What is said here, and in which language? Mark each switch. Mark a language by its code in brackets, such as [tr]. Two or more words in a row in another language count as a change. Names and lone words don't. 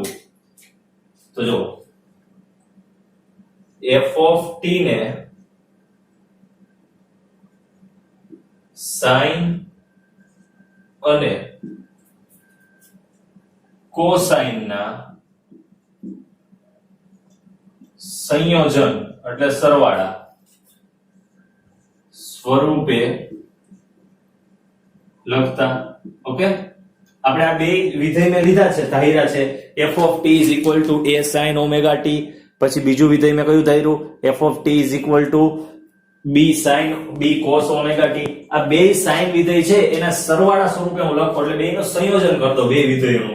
[gu] તો જો [en] f of t [gu] ને sin અને cosine ના સંયોજન એટલે સરવાળા સ્વરૂપે લખતા. ઓકે, આપણે આ બે વિધેય મેં લીધા છે, ધાર્યા છે [en] f of t is equal to a sin omega t. [gu] પછી બીજું વિધેય મેં કયું ધાર્યું? [en] f of t is equal to b sin b cos omega t. [gu] આ બે sin વિધેય છે એના સરવાળા સ્વરૂપે હું લખું, એટલે બેનું સંયોજન કરતો બે વિધેયોનું.